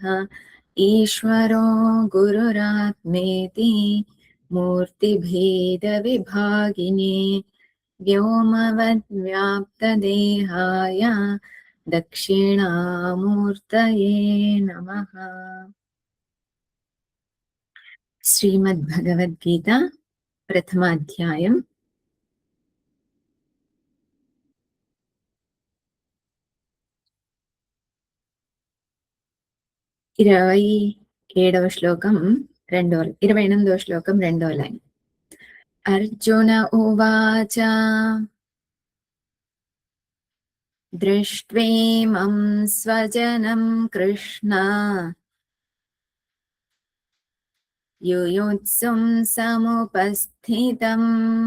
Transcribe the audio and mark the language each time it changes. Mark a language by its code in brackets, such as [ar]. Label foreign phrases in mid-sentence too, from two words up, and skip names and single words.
[sa] ईश्वरो गुरुरात्मेति मूर्तिभेदविभागिने व्योमवद्व्याप्तदेहाय दक्षिणामूर्तये नमः। श्रीमद्भगवद्गीता प्रथमाध्यायम् [te] 27వ శ్లోకం 28వ శ్లోకం 2వ లైన్. [sa] अर्जुन उवाच दृष्ट्वेमं स्वजनं कृष्ण युयुत्सुं समुपस्थितम्